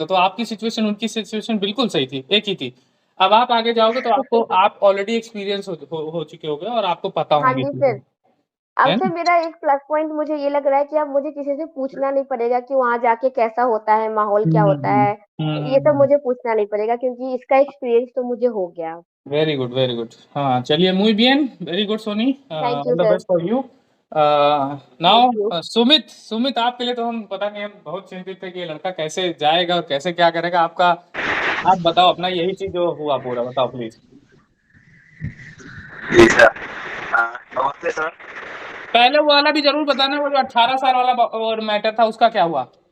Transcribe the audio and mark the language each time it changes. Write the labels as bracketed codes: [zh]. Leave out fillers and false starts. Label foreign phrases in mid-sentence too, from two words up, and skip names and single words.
[hi] तो आपकी सिचुएशन उनकी सिचुएशन बिल्कुल सही थी, एक ही थी। अब आप आगे जाओगे तो आपको, आप [en] already experience [hi] हो चुके होगे और आपको पता हाँ होंगी जी चीजें, सर। अब है सर ना। मेरा एक [en] plus point [hi] मुझे ये लग रहा है कि अब मुझे किसी से पूछना नहीं पड़ेगा कि वहाँ जाके कैसा होता है, माहौल क्या होता है। ये सब मुझे पूछना नहीं पड़ेगा क्योंकि इसका एक्सपीरियंस तो मुझे हो गया। [en] very good, very good. हाँ चलिए, [es] muy bien, [en] very good सोनी, thank you all the सर। best for you. thank you. [hi] नाउ सुमित, सुमित आपके लिए तो हम पता नहीं, हम बहुत चिंतित थे कि ये लड़का कैसे जाएगा और कैसे क्या करेगा आपका। आप बताओ अपना, यही चीज जो हुआ पूरा बताओ प्लीज। जी सर। नमस्ते सर। पहले वो वाला भी जरूर बताना, वो जो 18 साल वाला और मैटर था उसका क्या हुआ।